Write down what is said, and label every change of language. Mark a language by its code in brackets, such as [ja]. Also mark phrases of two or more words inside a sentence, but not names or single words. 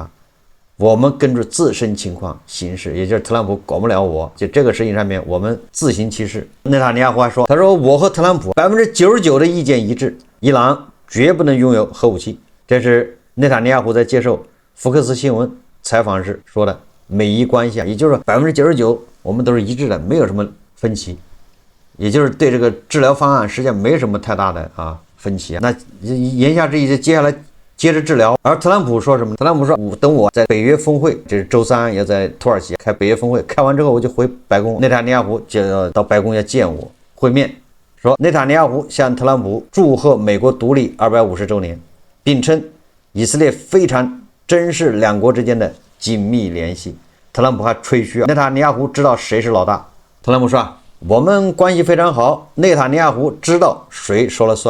[zh] 我們根據自身情況行事，也就是特朗普管不了我，就這個事情上面我們自行其事。內塔尼亞胡還說，他說我和特朗普99%的意見一致，伊朗絕不能擁有核武器。這是內塔尼亞胡在接受福克斯新聞採訪時說的美伊關係啊，也就是說99%我們都是一致的，沒有什麼分歧，也就是对這個治療方案實際上沒什麼太大的分歧啊。那言下之意，接下來接着治療。而特朗普說什麼？特朗普說，等我在北約峰會，這是周三要在土耳其開北約峰會，開完之後我就回白宮，內塔尼亞胡就要到白宮要見我會面。說內塔尼亞胡向特朗普祝賀美國獨立250周年，並稱以色列非常珍視兩國之間的緊密聯繫。特朗普還吹噓內塔尼亞胡知道誰是老大。特朗普說，我們關係非常好，內塔尼亞胡知道誰說了算。